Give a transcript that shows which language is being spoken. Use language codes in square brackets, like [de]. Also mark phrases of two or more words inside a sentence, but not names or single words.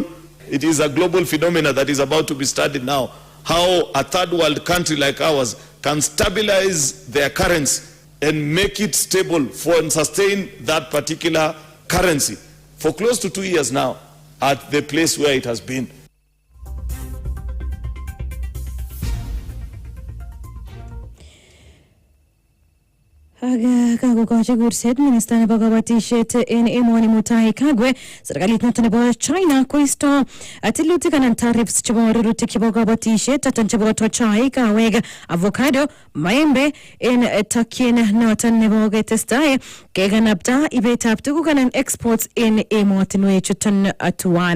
[en] It is a global phenomenon that is about to be studied now. How a third world country like ours can stabilize their currency and make it stable and sustain that particular currency for close to 2 years now at the place where it has been. [kln] Kakokochi kurset minista nebo kabatisiet en emoni Mutahi Kagwe serikalit noton nebo China koisto tilutik anan tariffs chebo rurutik chebo kabatisiet choton chebo chai, kawek, avocado, maembe en takyin noton nebo ketestai kekanapta ibetab tuguk anan exports en emotinwek chuton tuwan.